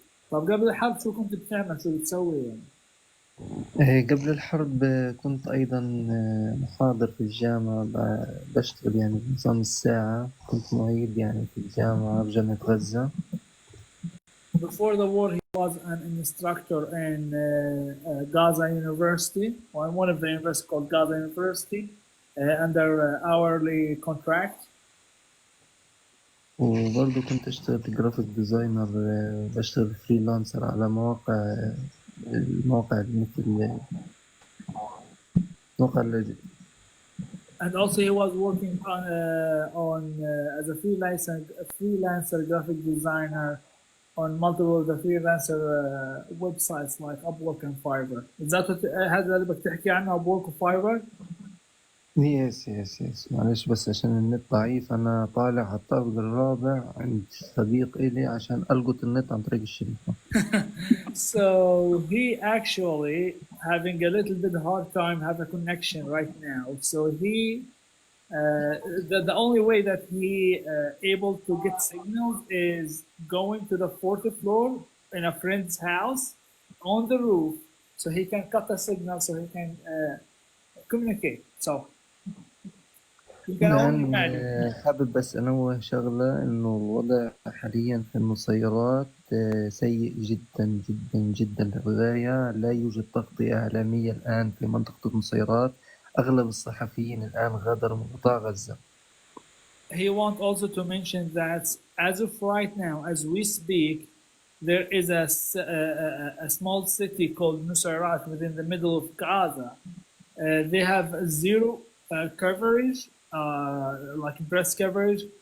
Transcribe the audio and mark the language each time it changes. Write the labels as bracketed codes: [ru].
[ar] طب قبل الحرب شو كنت بتعمل، شو بتسوي يعني؟ قبل الحرب كنت أيضا محاضر في الجامعة، بشتغل يعني بنظام الساعة، كنت معيد يعني في الجامعة في جامعة غزة. [en] Before the war, he was an instructor in Gaza University, or one of the universities called Gaza University, under hourly contract. [ar] وبرضه كنت أشتغل جرافيك ديزاينر، بشتغل فريلانسر على المواقع مثل موقع [en] And also he was working on as a freelancer graphic designer on multiple of the freelancer websites like Upwork and Fiverr. Is that what [ar] هذا اللي بدك تحكي عنه Upwork و Fiverr؟ يس معلش، بس عشان النت ضعيف أنا طالع على الطابق الرابع عند صديق إلي عشان ألقط النت عن طريق الشركة. [en] So he actually having a little bit hard time have a connection right now. So he the only way that he able to get signals is going to the fourth floor in a friend's house on the roof, so he can cut the signal so he can communicate. So you can only imagine. [ar] حابب بس أنوه شغلة، إنه الوضع حاليا في المسيرات سيء جدا للغاية. لا يوجد تغطية إعلامية الآن في منطقة المسيرات. أغلب الصحفيين الآن غادروا من قطاع غزة. [en] He wants also to mention that as of right now, as we speak, there is a small city called Nusayrat within the middle of Gaza. They have zero coverage, like press coverage.